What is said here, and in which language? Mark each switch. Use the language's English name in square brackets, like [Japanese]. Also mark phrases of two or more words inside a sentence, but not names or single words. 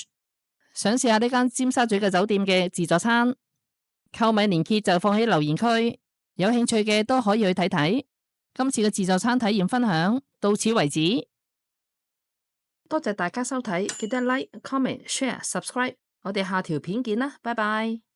[Cantonese] 想試下呢間尖沙咀嘅酒店嘅自助餐，購買連結就放喺留言區，有興趣嘅都可以去睇睇。今次嘅自助餐體驗分享到此為止，多謝大家收睇，記得 [English] like、comment、share、subscribe， [Cantonese] 我哋下條片見啦，拜拜。